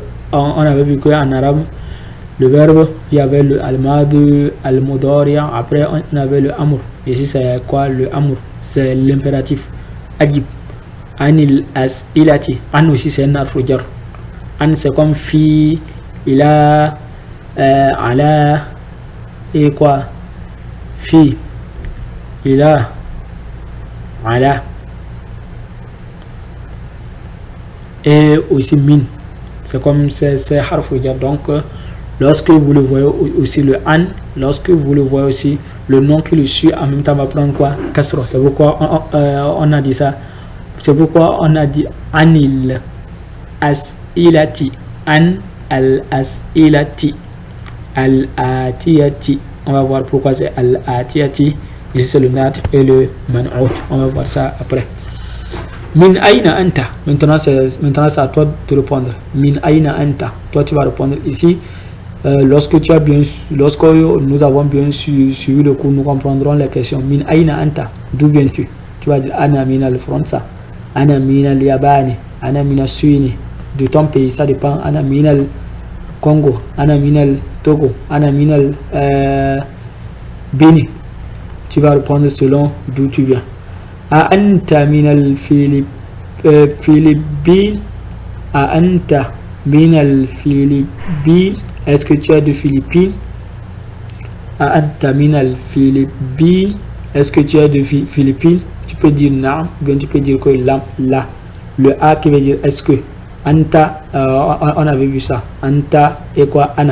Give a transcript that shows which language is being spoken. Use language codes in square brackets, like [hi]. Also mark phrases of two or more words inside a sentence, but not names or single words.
[fr] On avait vu qu'en arabe, le verbe, il y avait le [ar] الماضي، المضارع. [fr] Après, on avait le amr. Ici, c'est quoi le amr? C'est l'impératif. Adjib. [ar] عن الأسئلة. [fr] An aussi, c'est un [ar] حرف جر. [fr] An, c'est comme [ar] في، إلى، على, [fr] et quoi? [ar] في، إلى، على. [fr] Et aussi min. C'est comme c'est [ar] حرف جر. [fr] Donc, lorsque vous le voyez aussi le an, lorsque vous le voyez aussi le nom qui le suit, en même temps va prendre quoi? Kasra. C'est pourquoi on a dit ça. C'est pourquoi on a dit [ar] عن الأسئلة. عن الأسئلة. الآتية. [fr] On va voir pourquoi c'est al-atiyati. Ici c'est le nat et le man'out. On va voir ça après. [ar] من أين أنت. [fr] Maintenant c'est à toi de répondre. [ar] من أين أنت. [fr] Toi tu vas répondre ici. Lorsque nous avons bien suivi le cours, nous comprendrons les questions. [ar] من أين أنت, [fr] d'où viens-tu? Tu vas dire [ar] أنا من فرنسا، أنا من اليابان، أنا من الصين. [fr] De ton pays, ça dépend. [ar] أنا من الكونغو، أنا من التوغو، أنا من البنين. [fr] Tu vas répondre selon d'où tu viens. [ar] أأنت من الفلبين، أأنت من الفلبين. [fr] Est-ce que tu es de Philippines? [ar] أنت من الفلبين. [fr] Est-ce que tu es de Philippines? Tu peux dire na, bien tu peux dire que là. Le a qui veut dire est-ce que. Anta, on avait vu ça. Anta et quoi? Ana.